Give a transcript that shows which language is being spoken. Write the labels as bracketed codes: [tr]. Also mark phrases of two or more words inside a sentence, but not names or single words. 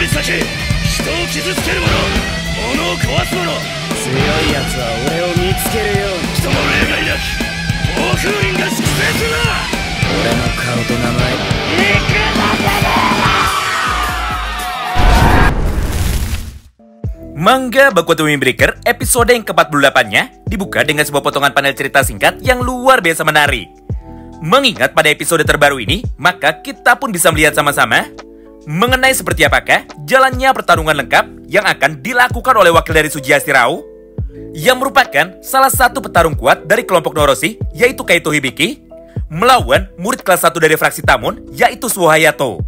[ja] け、人を傷つける者、物を壊す者、強い奴は俺を見つけるように。人の例外なき暴風林が粛清するな。俺の顔と名前、いくら [id] Manga Baku Wing Breaker episode yang ke-48-nya dibuka dengan sebuah potongan panel cerita singkat yang luar biasa menarik. Mengingat pada episode terbaru ini, maka kita pun bisa melihat sama-sama mengenai seperti apakah jalannya pertarungan lengkap yang akan dilakukan oleh wakil dari Tsuchiya Shirao, yang merupakan salah satu petarung kuat dari kelompok Noroshi, yaitu Kaito Hibiki, melawan murid kelas 1 dari fraksi Tamon, yaitu Suho Hayato.